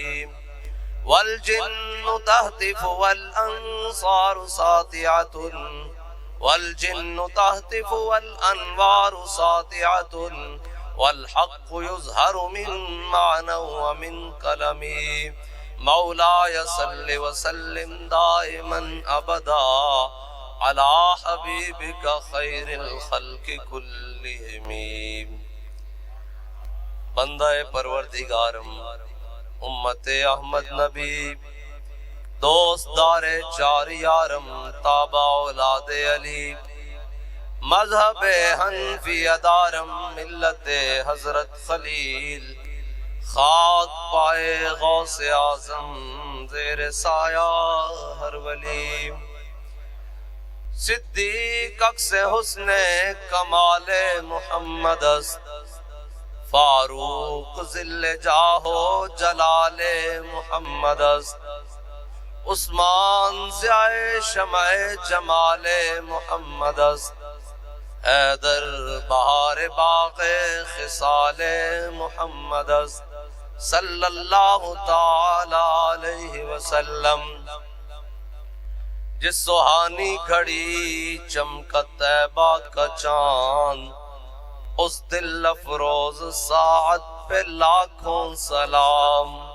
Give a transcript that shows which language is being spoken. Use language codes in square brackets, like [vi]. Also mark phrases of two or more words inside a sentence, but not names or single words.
[ar] والجن تهتف والأنصار ساطعة والجن تهتف والأنوار ساطعة والحق يظهر من معنى ومن كلم مولاي صل وسلم دائما أبدا على حبيبك خير الخلق كلهم [fa] بندہ پروردگارم امت احمد نبی دوست دار چار یارم تابع اولاد علی مذہب حنفی ادارم ملت حضرت خلیل خاک پائے غوث اعظم زیر سایہ ہر ولی صدیق عکس حسن کمال محمد است فاروق ذل جاہ و جلال محمد است عثمان ضیاء شمع جمال محمد است، حیدر بہار باغ خصال محمد است [ar] صلی اللہ تعالی علیہ وسلم۔ [ur] جس سہانی گھڑی چمکا طیبہ کا چاند، اس دل افروز ساعت پہ لاکھوں سلام۔